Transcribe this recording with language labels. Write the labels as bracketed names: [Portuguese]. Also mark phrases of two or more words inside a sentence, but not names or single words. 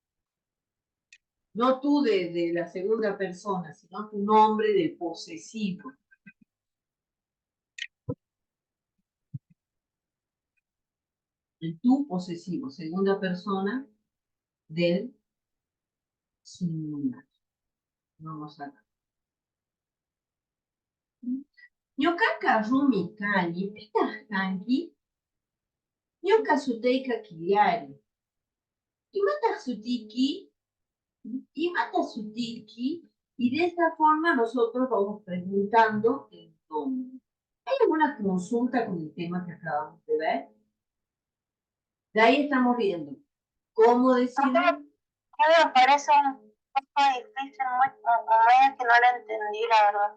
[Spanish] No tú de la segunda persona, sino tu nombre del posesivo. El tú posesivo, segunda persona del singular. Vamos acá. [Quechua] Ñoka rumi kani, pitaq kanki? Ñoka suteyka Kiliari. Imataq sutiki? Imataq sutiki? [Spanish] Y de esta forma nosotros vamos preguntando el nombre. ¿Hay alguna consulta con el tema que acabamos de ver? De ahí estamos viendo ¿Cómo decirlo? Me parece un poco difícil, muy que no la entendí, la verdad.